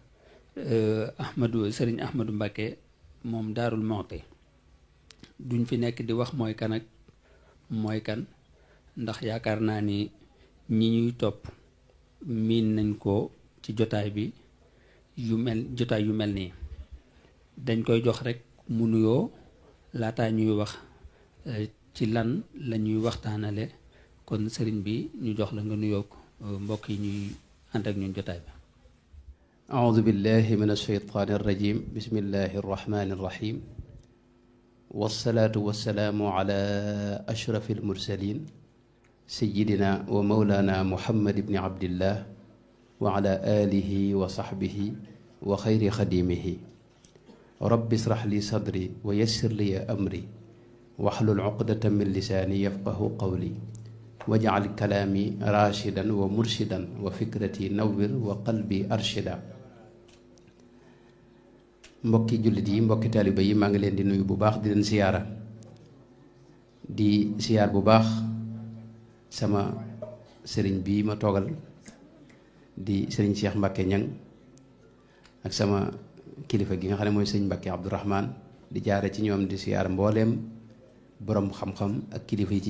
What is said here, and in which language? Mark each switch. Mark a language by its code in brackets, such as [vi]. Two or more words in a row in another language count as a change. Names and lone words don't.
[wo] Sëriñ Ahmadou Mbacké moom Daarul Muxti duñ fi nekk di wax mooy kan ak mooy kan ndax yaakaar naa ni ñi ñuy topp miin nañ ko ci jotaay bi jotaay yu mel nii dañ koy jox rek mu nuyoo laataa ñuy wax ci lan la ñuy waxtaanale kon sëriñ bi ñu jox la nga nuyoo mbokk yi ñuy ànd ak ñun jotaay bi. [ar] أعوذ بالله من الشيطان الرجيم بسم الله الرحمن الرحيم والصلاة والسلام على أشرف المرسلين سيدنا ومولانا محمد بن عبد الله وعلى آله وصحبه وخير خديمه رب اشرح لي صدري ويسر لي أمري واحلل عقدة من لساني يفقه قولي واجعل كلامي راشدا ومرشدا وفكرتي نور وقلبي أرشدا [wo] mbokki jullit yi mbokki taaliba yi maa ngi leen di nuyu bu baax di leen siyaara di siyaar bu baax sama sëriñ bii ma toogal di sëriñ Cheikh Mbacké Ñang ak sama kilifa gi nga xam ne mooy sëriñ Mbacké Abdourahman di jaare ci ñoom di siyaar mbooleem boroom xam-xam ak kilifa yi ci